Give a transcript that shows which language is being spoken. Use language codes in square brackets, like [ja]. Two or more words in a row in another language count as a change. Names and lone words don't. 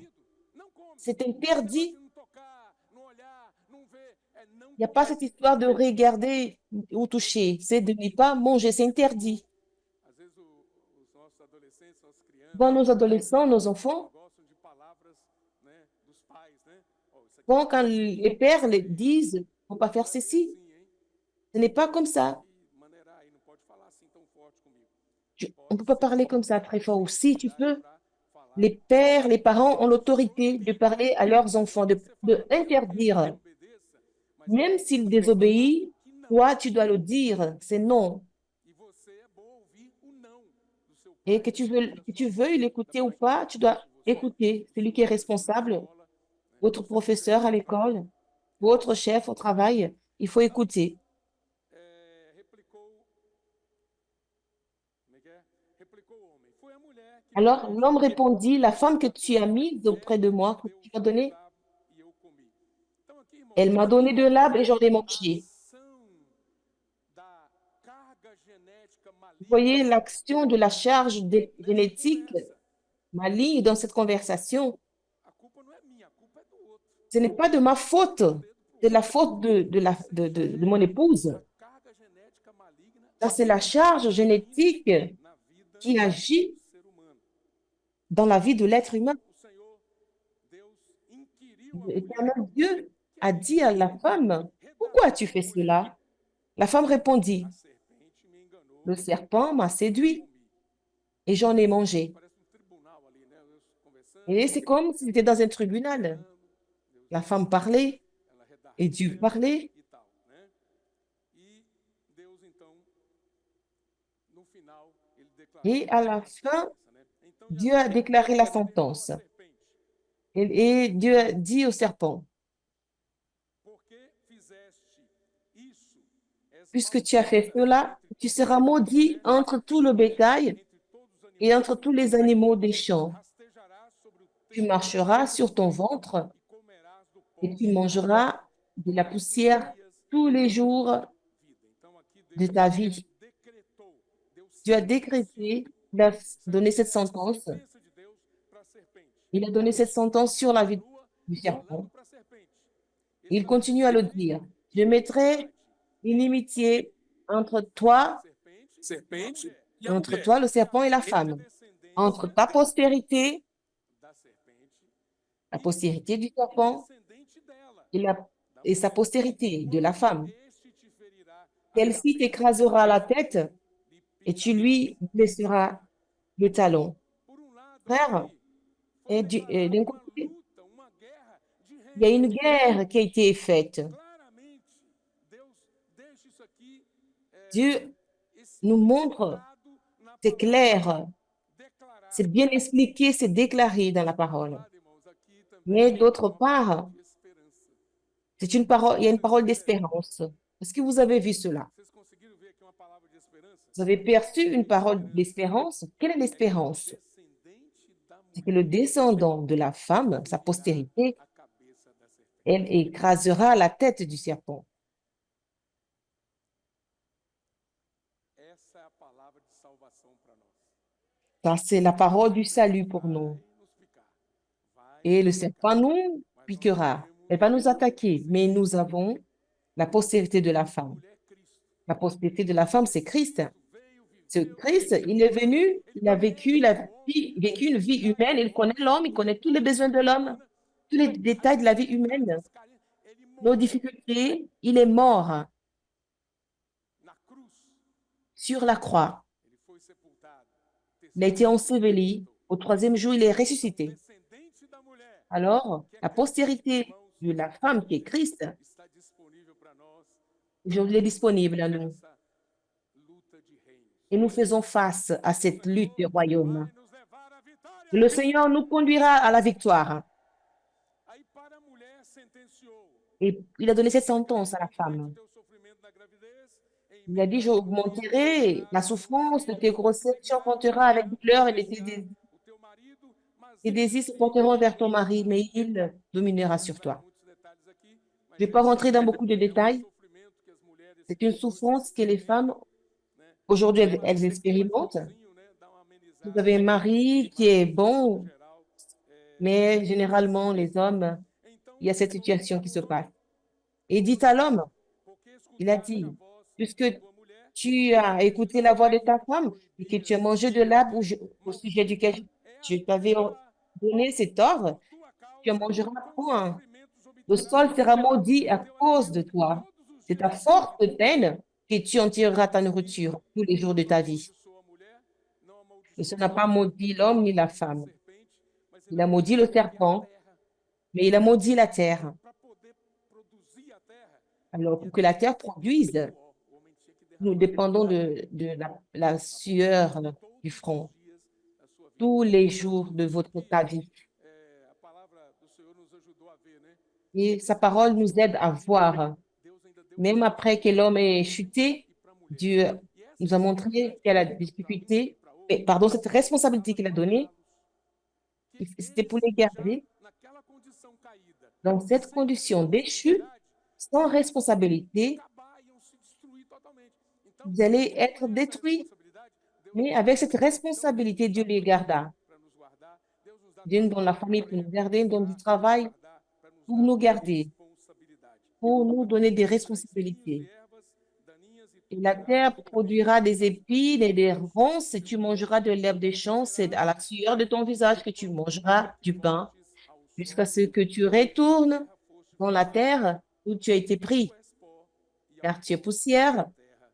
[pt] Proibido. Não come. [fr] C'est [pt] Esse negócio de [fr] interdit. [pt] não tocar, não olhar, não ver, é não [fr] Il n'y a pas [pt] comer. [fr] cette histoire de regarder ou toucher. C'est de ne pas manger. C'est interdit. [pt] Às vezes os nossos adolescentes, nossas [fr] Quand [pt] crianças, [fr] nos adolescents, nos enfants, [pt] gostam de palavras, né, dos pais, né? Ó, isso aqui [fr] quand, [pt] não [fr] quand [pt] pode, [fr] les pères les [pt] é, [fr] disent, il ne faut pas [pt] não [fr] faire [pt] é bem [fr] ceci, [pt] assim, hein? [fr] ce n'est pas comme ça. [pt] E maneirar aí, não pode falar assim tão forte comigo. [fr] On ne [pt] Pode [fr] peut pas [pt] sim, [fr] parler comme ça très fort. [pt] tem [fr] Ou si tu [pt] autoridade [fr] peux, [pt] para falar. [fr] les pères, les parents ont [pt] Só [fr] l'autorité de [pt] tem [fr] parler à leurs enfants, [pt] você fala, [fr] de [pt] não, eu quero que ele [fr] interdire. [pt] obedeça, mas [fr] Même [pt] aí [fr] s'il [pt] você tem que falar [fr] désobéit, [pt] que não. [fr] toi, tu dois le dire. C'est non. [pt] E você é bom ouvir o não do seu [fr] Et [pt] pai, da sua mãe, da [fr] que [pt] sua [fr] tu [pt] avó, [fr] veuilles [pt] da [fr] l'écouter ou [pt] pessoa que [fr] pas, tu dois [pt] cuida de você, [fr] écouter [pt] do [fr] celui [pt] seu [fr] qui est [pt] professor na [fr] responsable, [pt] escola, né? [fr] votre [pt] Você tem que [fr] professeur à [pt] respeitar. [fr] l'école, votre chef au travail. Il faut [pt] Então, [fr] écouter. [pt] replicou, como é que é? Replicou o homem. Foi a mulher que me [fr] Alors [pt] deu [fr] l'homme répondit, la femme que [pt] da [fr] tu as [pt] tua [fr] mise auprès de [pt] terra [fr] moi, [pt] que deu [fr] tu as [pt] do [fr] donné, [pt] lábio e eu comi. Então aqui, irmãos, [fr] elle [pt] nós [fr] m'a [pt] estamos [fr] donné de [pt] falando [fr] l'arbre et [pt] sobre [fr] j'en ai [pt] a [fr] mangé. [pt] ação da carga genética [fr] Vous [pt] maligna [fr] voyez l'action de la charge [pt] nessa [fr] génétique [pt] conversa. [fr] maligne dans cette conversation. [pt] A culpa não é minha, a culpa é do outro. [fr] Ce n'est pas de ma faute, [pt] Apontou o dedo pro [fr] c'est la [pt] outro. [fr] faute [pt] Você já [fr] de mon épouse. [pt] a carga genética maligna [fr] Ça, c'est la charge génétique [pt] na vida [fr] qui agit [pt] do ser humano. [fr] dans la vie de l'être humain. [pt] O Senhor Deus inquiriu a mulher: [fr] L'éternel Dieu [pt] que [fr] a [pt] é [fr] dit [pt] isso [fr] à [pt] que [fr] la [pt] você fez? [fr] femme, pourquoi [pt] Redarguiu [fr] as-tu [pt] a [fr] fait [pt] mulher. [fr] cela? La femme répondit, [pt] A serpente me enganou [fr] le serpent m'a [pt] e eu [fr] séduit [pt] comi. [fr] et j'en ai mangé. [pt] Parece um tribunal ali, né? Deus conversando, [fr] Et c'est comme si c'était dans un tribunal. [pt] falando, Deus, [fr] La femme parlait [pt] ela [fr] et [pt] redarguiu [fr] Dieu [pt] ela [fr] parlait. [pt] e tal, né? E Deus então, no final, ele declarou [fr] Et à la [pt] a [fr] fin, [pt] sentença, né? Então [fr] Dieu a déclaré la [pt] perguntou a [fr] sentence. [pt] serpente: [fr] Et Dieu a dit au serpent, [pt] Por que fizeste isso? És [fr] puisque tu as fait [pt] maldita [fr] cela, [pt] entre [fr] tu [pt] todas [fr] seras [pt] as [fr] maudit [pt] mulheres [fr] entre tout le [pt] e [fr] bétail [pt] entre todos os [fr] et [pt] animais [fr] entre [pt] do [fr] tous les [pt] campo. [fr] animaux des champs. [pt] Rastejarás sobre o [fr] Tu [pt] teu [fr] marcheras sur ton [pt] ventre [fr] ventre [pt] e comerás do [fr] et [pt] pó [fr] tu mangeras de la [pt] todos os [fr] poussière [pt] dias [fr] tous les [pt] da [fr] jours [pt] tua vida. Então aqui [fr] de [pt] Deus [fr] ta vie. [pt] decretou, Deus [fr] Dieu a [pt] sentenciou. [fr] décrété, il a [pt] Isso [fr] donné [pt] aqui [fr] cette [pt] é a [fr] sentence. [pt] sentença de Deus para a serpente. [fr] Il a donné cette sentence sur la vie [pt] Continua [fr] du [pt] falando [fr] serpent. [pt] para a serpente. Esse [fr] Il [pt] vai ser o [fr] continue à le [pt] fim [fr] dire. Je mettrai inimitié entre toi, [pt] serpente e a [fr] entre [pt] mulher, [fr] toi, le serpent et la [pt] entre a [fr] femme, entre [pt] descendência [fr] ta postérité, [pt] da serpente [fr] la postérité du serpent [pt] descendente dela, [fr] et, [pt] da [fr] et sa [pt] mulher. [fr] postérité de la [pt] Quando [fr] femme. [pt] este te ferirá a [fr] Celle-ci [pt] cabeça, [fr] t'écrasera la tête [pt] lhe [fr] et tu [pt] pisarás [fr] lui blesseras le talon. [pt] Por um lado [fr] Frère, [pt] aqui, foi declarada [fr] d'un [pt] uma [fr] côté, [pt] luta, uma guerra de [fr] il y a une [pt] reinos. [fr] guerre qui a été faite. [pt] Claramente, Deus deixa isso aqui [fr] Dieu nous montre, [pt] explicitado na [fr] c'est [pt] palavra, [fr] clair, c'est [pt] declarado. [fr] bien expliqué, c'est déclaré dans la [pt] Por outro [fr] parole. [pt] lado, irmãos, aqui também [fr] Mais [pt] há [fr] d'autre [pt] uma palavra [fr] part, [pt] de esperança. [fr] c'est une parole, il y a une [pt] Vocês, [fr] parole d'espérance. Est-ce que vous avez vu cela? [pt] vocês conseguiram ver aqui uma palavra de esperança? [fr] Vous avez perçu [pt] Que [fr] une parole [pt] esperança [fr] d'espérance? Quelle est [pt] é que o [fr] l'espérance? [pt] descendente da [fr] C'est que le [pt] mulher [fr] descendant de la femme, sa [pt] ferirá [fr] postérité, [pt] a cabeça da serpente. [fr] elle écrasera la tête du serpent. [pt] Essa é a palavra de salvação para nós. [fr] Ça, c'est la parole du salut pour nous. [pt] Vai nos picar, vai [fr] Et le [pt] nos picar, [fr] serpent nous [pt] mas nós [fr] piquera. [pt] temos [fr] Elle va nous [pt] a [fr] attaquer, mais nous [pt] descendência [fr] avons la postérité de la [pt] da [fr] femme. [pt] mulher Cristo. [fr] La postérité de la femme, c'est [pt] Esse [fr] Christ. [pt] Cristo veio, [fr] Ce [pt] viveu, [fr] Christ, il est [pt] ele, [fr] venu, [pt] ele [fr] il a vécu, [pt] conhece o homem, [fr] vécu une vie [pt] cada [fr] humaine, il connaît l'homme, il [pt] os [fr] connaît tous les [pt] detalhes [fr] besoins [pt] da [fr] de [pt] vida [fr] l'homme, [pt] humana, [fr] tous les [pt] as [fr] détails de la vie [pt] dificuldades, [fr] humaine, [pt] as carências. Ele nos morreu [fr] difficultés. Il est mort [pt] na cruz, [fr] sur la croix. [pt] ele foi sepultado. [fr] Il a [pt] Terceiro [fr] été [pt] dia ele [fr] enseveli. [pt] ressuscitou. [fr] Au troisième jour, il est [pt] O [fr] ressuscité. [pt] descendente da mulher, [fr] Alors, [pt] que é [fr] la [pt] Cristo, [fr] postérité [pt] irmãos, [fr] de la femme qui est Christ, [pt] está disponível para nós [fr] aujourd'hui est disponible à nous. [pt] nessa luta de reinos. [fr] Et nous faisons face à [pt] O [fr] cette lutte des [pt] Senhor [fr] royaumes. [pt] vai nos levar à vitória. [fr] Le Seigneur nous conduira à la victoire. [pt] Aí para a mulher sentenciou: [fr] Et il a donné cette [pt] aumentarei [fr] sentence à la [pt] grandemente o [fr] femme. [pt] teu sofrimento na gravidez, em [fr] Il a dit, [pt] meio à angústia [fr] j'augmenterai la [pt] terás [fr] souffrance de tes [pt] filhos, [fr] grossesses, tu [pt] inseguirás [fr] augmenteras avec douleur et [pt] o teu marido, mas [fr] tes désirs se [pt] este [fr] porteront vers ton [pt] te [fr] mari, mais [pt] herirá. [fr] il dominera [pt] Não vou [fr] sur [pt] entrar em [fr] toi. [pt] muitos detalhes aqui, [fr] Je ne [pt] mas [fr] vais pas [pt] esse [fr] rentrer dans beaucoup de [pt] é um [fr] détails. [pt] sofrimento que as mulheres [fr] C'est une [pt] hoje [fr] souffrance que les femmes, [pt] experimentam, né? [fr] aujourd'hui, [pt] O [fr] elles [pt] marido que é mais [fr] expérimentent. [pt] bonzinho, né, dá uma [fr] Vous [pt] amenizada, [fr] avez un mari qui est [pt] mas no [fr] bon, [pt] geral [fr] mais généralement, les hommes, [pt] então [fr] il y a cette [pt] falou [fr] situation qui se [pt] aos [fr] passe. [pt] homens, [fr] Et dit [pt] falou [fr] à [pt] assim: [fr] l'homme, [pt] porque [fr] il a [pt] escutaste a [fr] dit, [pt] voz [fr] puisque [pt] da tua mulher, [fr] tu as écouté la voix de ta femme et que tu as mangé de l'arbre au sujet duquel je t'avais [pt] ela [fr] donné cet ordre, [pt] por tua [fr] tu en [pt] causa [fr] mangeras [pt] com [fr] point. [pt] sofrimentos [fr] Le [pt] obterás [fr] sol sera maudit [pt] o [fr] à [pt] teu [fr] cause de [pt] alimento [fr] toi. [pt] todos os [fr] C'est [pt] dias [fr] ta [pt] da tua [fr] forte [pt] vida. [fr] peine que tu en tireras ta [pt] E [fr] nourriture tous les jours de [pt] não [fr] ta vie. [pt] amaldiçoa a mulher, não [fr] Et ce [pt] amaldiçoa [fr] n'a [pt] o [fr] pas [pt] homem, [fr] maudit l'homme ni la femme. [pt] serpente, mas [fr] Il [pt] ele [fr] a maudit le [pt] amaldiçoou aqui a [fr] serpent, [pt] terra [fr] mais il a maudit la terre. [pt] para poder produzir a terra. [fr] Alors, [pt] E a [fr] pour que la [pt] terra [fr] terre [pt] depende do [fr] produise, [pt] suor. O homem tinha que [fr] nous [pt] derramar [fr] dépendons [pt] suor, [fr] de la [pt] tá bom? [fr] sueur du [pt] Todos [fr] front [pt] os dias da sua vida. [fr] tous les jours [pt] Irmãos, [fr] de [pt] aqui [fr] ta vie. [pt] a palavra do Senhor nos ajudou a ver, né? [fr] Et sa [pt] Mesmo [fr] parole [pt] depois [fr] nous [pt] que o [fr] aide [pt] homem [fr] à [pt] caiu, [fr] voir. [pt] Deus ainda deu [fr] Même après que l'homme ait chuté, [pt] e para a mulher. [fr] Dieu [pt] E essa [fr] nous a montré qu'il y a la [pt] responsabilidade que Deus dá a um e [fr] difficulté, [pt] para [fr] mais, [pt] outro [fr] pardon, cette responsabilité [pt] precisava [fr] qu'il a donnée, [pt] guardá-los. Que [fr] c'était [pt] eles [fr] pour les [pt] já [fr] garder [pt] naquela condição caída, [fr] dans cette [pt] sem [fr] condition déchue, [pt] responsabilidade, [fr] sans [pt] iam [fr] responsabilité, [pt] acabar, iam se destruir totalmente. Então, [fr] vous allez [pt] com [fr] être [pt] essa [fr] détruits. [pt] responsabilidade, Deus [fr] Mais [pt] nos [fr] avec cette [pt] guarda. Então, Deus [fr] responsabilité, [pt] nos [fr] Dieu [pt] dá [fr] les [pt] família [fr] garda. [pt] para nos guardar, Deus nos dá [fr] Dieu nous donne la [pt] trabalho [fr] famille pour nous garder, nous [pt] para [fr] donne du [pt] nos [fr] travail [pt] guardar, para nos [fr] pour [pt] dar [fr] nous garder, [pt] responsabilidade. [fr] pour nous [pt] A [fr] donner [pt] terra [fr] des [pt] produzirá espinhos e [fr] responsabilités. [pt] ervas daninhas e [fr] Et [pt] tu [fr] la [pt] terás [fr] terre [pt] de comer [fr] produira des [pt] da [fr] épines et [pt] suor [fr] des [pt] do teu [fr] ronces, et tu [pt] rosto [fr] mangeras de l'herbe des [pt] e [fr] champs. C'est [pt] comerás [fr] à la sueur de ton visage [pt] o [fr] que tu [pt] pão [fr] mangeras [pt] até que [fr] du pain, [pt] voltes ao [fr] jusqu'à [pt] solo, [fr] ce que tu [pt] porque da [fr] retournes [pt] terra foste [fr] dans la [pt] formado. [fr] terre où tu as été [pt] Porque tu [fr] pris, [pt] és pó e ao [fr] car tu es [pt] pó [fr] poussière, [pt] da terra